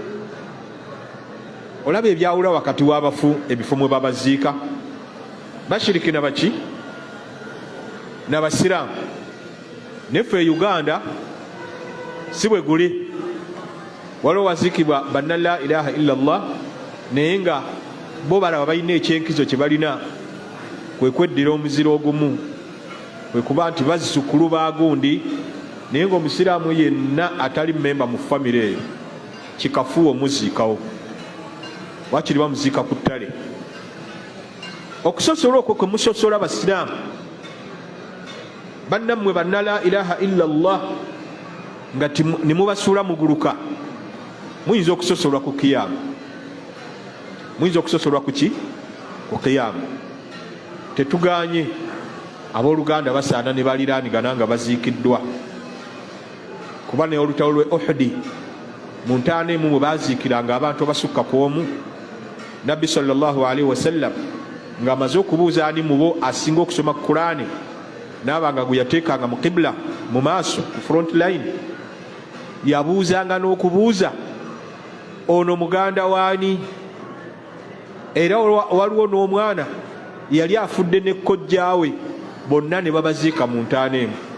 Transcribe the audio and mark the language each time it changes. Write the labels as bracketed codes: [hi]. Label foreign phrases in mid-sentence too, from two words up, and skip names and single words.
[lg] Olaba ebyawula wakati w'abafu, ebifo mwe babaziika, bashiriki nabaki? N'abasiraamu. Neffe e Uganda si bwe guli, waliwo waziikibwa banna [ar] لا إله إلا الله, [lg] naye nga bo balaba balina ekyenkizo kye balina, kwe kweddira omuziro ogumu, kwe kuba nti bazisukulu bagundi, naye ng'omusiraamu yenna atali memba mu famire eyo kikafuwa omuziikawo, wakiri bamuziika ku ttale. Okusosola okwo kwe musosola abasiraamu bannammwe banna [ar] لا إله إلا الله [lg] nga ne mubasuula muguluka, muyinza okusosolwa ku kiyama. Muyinza okusosolwa ku ki? Ku kiyama. Tetuganye abooluganda basaana ne baliraanigana nga baziikiddwa, kuba naye olutalo lwe Uhudi mu ntaana emu mwe baaziikiranga abantu abasukka ku omu, Nabbi [ar] صلى الله عليه وسلم [lg] ng'amaze okubuuza ani mu bo asinga okusoma Qur'ani, n'abanga gwe yateekanga mu qibla mu maaso ku [en] front line, [lg] yabuuzanga n'okubuuza, ono muganda waani? Era waliwo n'omwana yali afudde ne kojjaawe, bonna ne babaziika mu ntaana emu.